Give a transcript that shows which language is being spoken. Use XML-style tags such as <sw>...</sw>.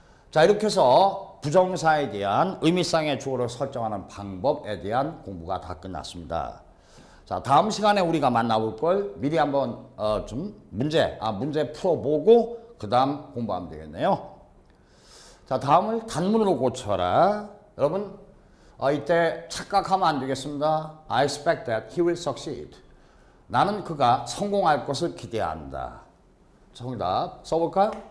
<ko>자, 이렇게 해서 부정사에 대한 의미상의 주어를 설정하는 방법에 대한 공부가 다 끝났습니다. 자, 다음 시간에 우리가 만나볼 걸 미리 한번 좀 문제 풀어보고 그 다음 공부하면 되겠네요. 자, 다음을 단문으로 고쳐라. 여러분 이때 착각하면 안 되겠습니다.</ko> <en>I expect that he will succeed.</en> <ko>나는 그가 성공할 것을 기대한다. 정답 써볼까요?</ko>